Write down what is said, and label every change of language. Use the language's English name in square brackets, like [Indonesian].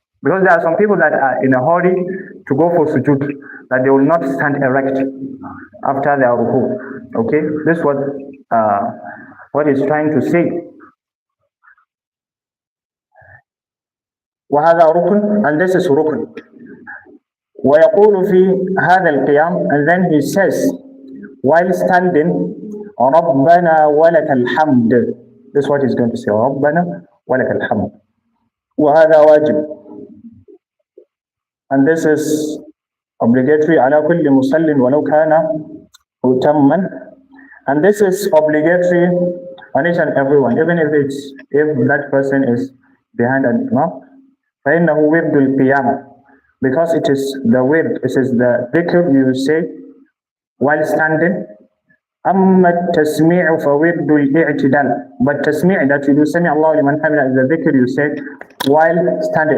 [English] Because there are some people that are in a hurry to go for sujood, that they will not stand erect after their ruku. Okay, this is what he's trying to say. [Arabic] وهذا ركن, [English] and this is [Arabic] ركن. ويقول في هذا القيام, [English] and then he says while standing, [Arabic] ربنا ولك الحمد. [English] This is what he's going to say. [Arabic] ربنا ولك الحمد. وهذا واجب. [English] And this is obligatory [Arabic] على كل مصل ولو كان متما. [English] And this is obligatory on each and everyone, even if that person is behind an imam. [Arabic] فإنه ورد القيام, [English] because it is the wird, it is the dhikr you say while standing. [Arabic] أما التسميع فورد الاعتدال, [English] but tasmi' that you do, [Arabic] سمع الله لمن حمده, [English] is the dhikr you say while standing.